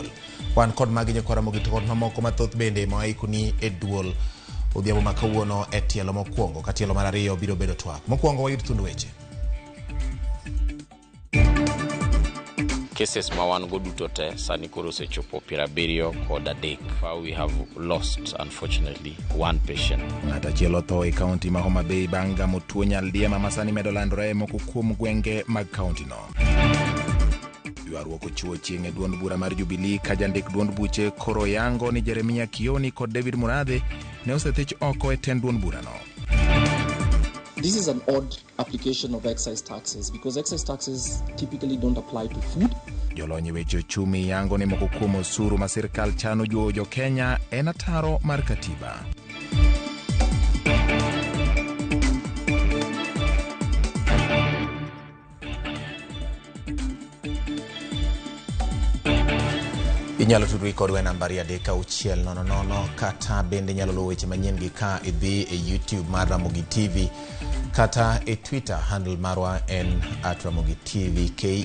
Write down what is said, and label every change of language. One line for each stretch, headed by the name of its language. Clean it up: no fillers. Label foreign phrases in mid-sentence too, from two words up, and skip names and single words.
Luo (Kenya and Tanzania): Wan kod magi Ramogi to kod mamoko mathoth bende ma waiko ni e duol odhiambo ma kawuono e tielo mokwongo ka tielo mar ariyo biro bedo twak. Mokwongo wayud thund weche. Cases mawan go duto te sani koro sechopo 73.
English: We have lost unfortunately one patient.
Luo (Kenya and Tanzania): Ng'ata chielo tho e kaunti ma Homa Bay banga motuo nyaldiema masani medo landore moko kuom gwenge mag kaunti no. Ywaruok ochiwo chieng' e duond bura mar Jubilee ka jandik duond buche koro yango ni Jeremia Kioni kod David Murathe ne osethich oko e tend duond bura no.
English: This is an odd application of excise taxes because excise taxes typically don't apply to food.
Luo (Kenya and Tanzania): Jolonyi weche chumi yango ni moko kuom osuru ma sirkal chano jo Kenya en ataro mar katiba. Inyalo tudri kodwa nambari 3600 kata bende nyalo luwo weche manyien gi ka idhi e YouTube mar Ramogi TV kata e Twitter handle marwa en @RamogiTVKE.